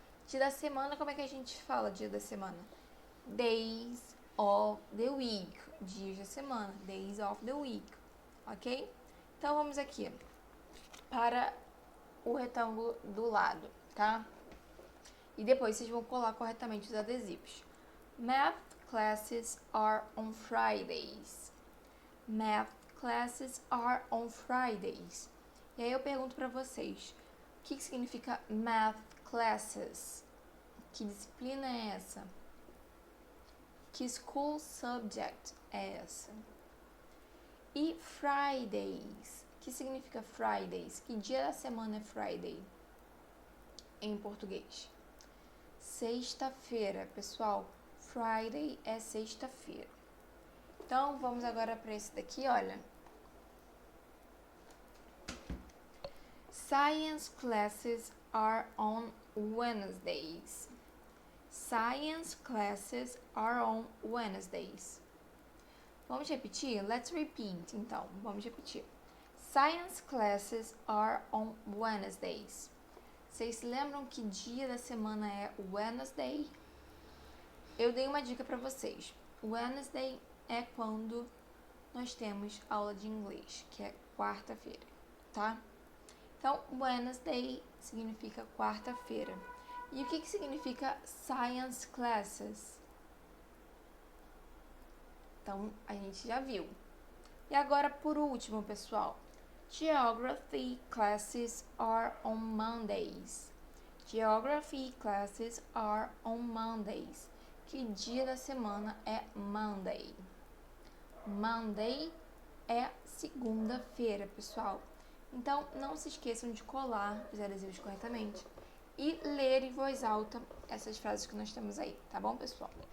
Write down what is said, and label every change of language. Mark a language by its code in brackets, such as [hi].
[pt] Dia da semana, como é que a gente fala dia da semana? [en] Days of the week, [pt] dias da semana, [en] days of the week, [pt] ok? Então, vamos aqui para o retângulo do lado, tá? E depois vocês vão colar corretamente os adesivos. [en] Math classes are on Fridays. Math classes are on Fridays. [pt] E aí eu pergunto para vocês, o que significa math classes? Que disciplina é essa? Que school subject é essa? E Fridays? O que significa Fridays? Que dia da semana é Friday em português? Sexta-feira, pessoal. Friday é sexta-feira. Então, vamos agora para esse daqui, olha. [en] Science classes are on Wednesdays. Science classes are on Wednesdays. [pt] Vamos repetir? [en] Let's repeat, então. [pt] Vamos repetir. [en] Science classes are on Wednesdays. [pt] Vocês se lembram que dia da semana é Wednesday? Eu dei uma dica para vocês. Wednesday é quando nós temos aula de inglês, que é quarta-feira, tá? Então, Wednesday significa quarta-feira. E o que significa Science classes? Então, a gente já viu. E agora, por último, pessoal. [en] Geography classes are on Mondays. Geography classes are on Mondays. [pt] Que dia da semana é Monday? Monday é segunda-feira, pessoal. Então, não se esqueçam de colar os adesivos corretamente e ler em voz alta essas frases que nós temos aí, tá bom, pessoal?